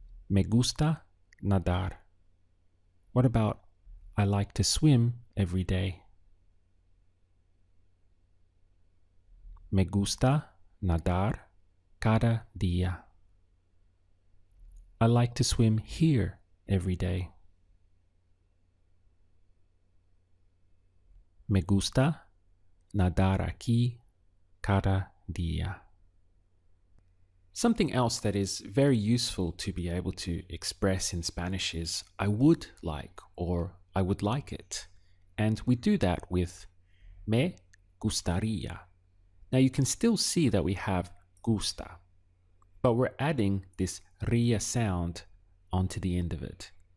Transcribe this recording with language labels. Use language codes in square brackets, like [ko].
[es] Me gusta nadar. [en] What about I like to swim every day? [es] Me gusta nadar cada día. [en] I like to swim here every day. [es] Me gusta nadar aquí cada día. [en] Something else that is very useful to be able to express in Spanish is I would like or I would like it. And we do that with me gustaría. Now you can still see that we have gusta, but we're adding this ria sound onto the end of it.